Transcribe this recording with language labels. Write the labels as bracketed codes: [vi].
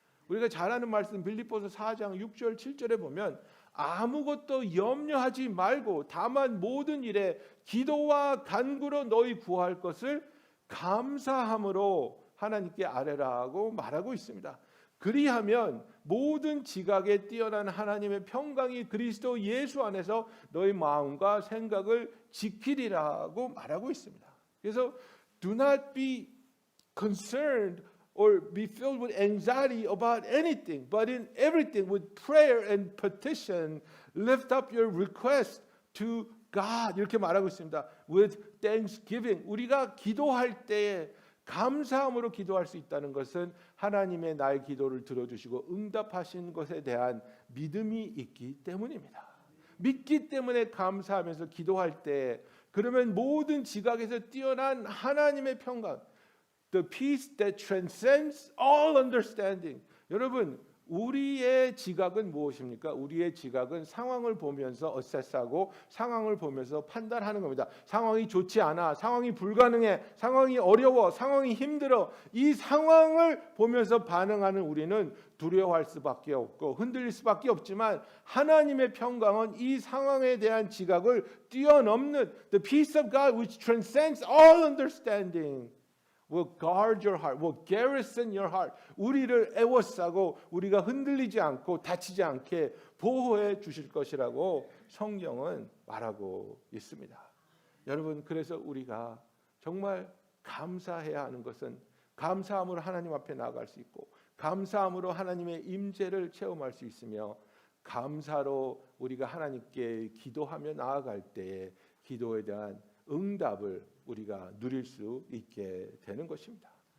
[ko] 우리가 잘 아는 말씀 빌립보서 4장 6절 7절에 보면 아무것도 염려하지 말고 다만 모든 일에 기도와 간구로 너희 구할 것을 감사함으로 하나님께 아뢰라고 말하고 있습니다. 그리하면 모든 지각에 뛰어난 하나님의 평강이 그리스도 예수 안에서 너희 마음과 생각을 지키리라고 말하고 있습니다. 그래서 [en] do not be concerned or be filled with anxiety about anything, but in everything with prayer and petition lift up your request to God. [ko] 이렇게 말하고 있습니다. [en] With thanksgiving. [ko] 우리가 기도할 때에 감사함으로 기도할 수 있다는 것은 하나님의 나의 기도를 들어주시고 응답하신 것에 대한 믿음이 있기 때문입니다. 믿기 때문에 감사하면서 기도할 때 그러면 모든 지각에서 뛰어난 하나님의 평강, [en] the peace that transcends all understanding. [ko] 여러분, 우리의 지각은 무엇입니까? 우리의 지각은 상황을 보면서 assess하고 상황을 보면서 판단하는 겁니다. 상황이 좋지 않아, 상황이 불가능해, 상황이 어려워, 상황이 힘들어. 이 상황을 보면서 반응하는 우리는 두려워할 수밖에 없고 흔들릴 수밖에 없지만 하나님의 평강은 이 상황에 대한 지각을 뛰어넘는 [en] the peace of God which transcends all understanding. will guard your heart, will garrison your heart. [ko] 우리를 애워싸고 우리가 흔들리지 않고 다치지 않게 보호해 주실 것이라고 성경은 말하고 있습니다. 여러분, 그래서 우리가 정말 감사해야 하는 것은 감사함으로 하나님 앞에 나아갈 수 있고 감사함으로 하나님의 임재를 체험할 수 있으며 감사로 우리가 하나님께 기도하며 나아갈 때에 기도에 대한 응답을 우리가 누릴 수 있게 되는 것입니다.